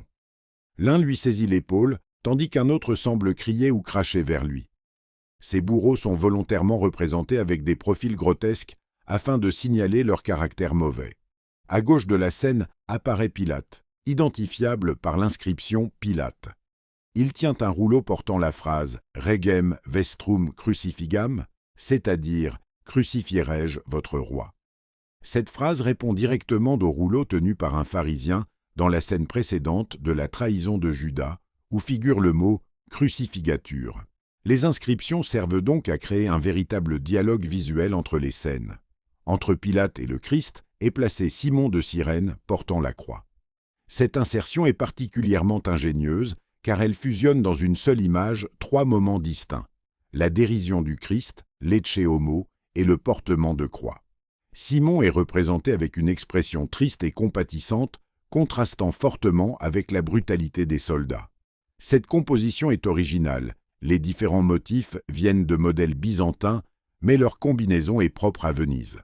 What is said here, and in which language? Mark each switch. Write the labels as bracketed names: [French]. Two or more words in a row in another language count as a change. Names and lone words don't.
[French] L'un lui saisit l'épaule, tandis qu'un autre semble crier ou cracher vers lui. Ces bourreaux sont volontairement représentés avec des profils grotesques afin de signaler leur caractère mauvais. À gauche de la scène apparaît Pilate, identifiable par l'inscription Pilate. Il tient un rouleau portant la phrase « [Latin] Regem vestrum crucifigam », [French] c'est-à-dire « Crucifierai-je votre roi ». Cette phrase répond directement au rouleau tenu par un pharisien dans la scène précédente de la trahison de Judas, où figure le mot « crucifigature ». Les inscriptions servent donc à créer un véritable dialogue visuel entre les scènes. Entre Pilate et le Christ est placé Simon de Cyrène portant la croix. Cette insertion est particulièrement ingénieuse car elle fusionne dans une seule image 3 moments distincts, la dérision du Christ, l'Ecce Homo et le portement de croix. Simon est représenté avec une expression triste et compatissante, contrastant fortement avec la brutalité des soldats. Cette composition est originale, les différents motifs viennent de modèles byzantins, mais leur combinaison est propre à Venise.